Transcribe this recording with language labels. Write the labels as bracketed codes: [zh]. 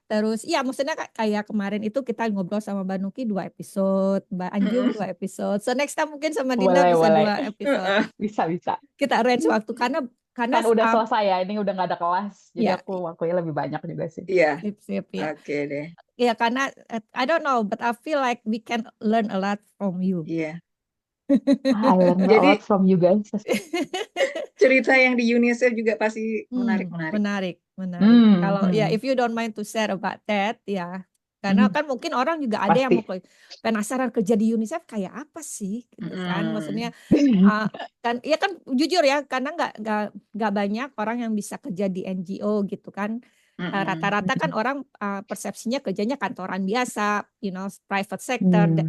[id] Terus ya maksudnya kayak kemarin itu kita ngobrol sama Mbak Nuki 2 episode, Mbak Anjung 2 episode. [en] So next time [id] mungkin sama Dinda bisa 2 episode. Bisa. Kita arrange waktu karena kan udah selesai ya, ini udah nggak ada kelas, jadi aku waktunya lebih banyak juga sih. Iya. Sip ya. Oke deh. Ya karena [en] I don't know, but I feel like we can learn a lot from you. [id] Iya. [en] I learn a lot from you guys. [id] Cerita yang di UNICEF juga pasti menarik. Kalau ya [en] if you don't mind to share about that ya. [id] Karena kan mungkin orang juga ada yang mau penasaran kerja di UNICEF kayak apa sih gitu kan. Maksudnya kan ya kan jujur ya, karena nggak banyak orang yang bisa kerja di NGO gitu kan. Rata-rata kan orang persepsinya kerjanya kantoran biasa, [en] you know, [id] private sector.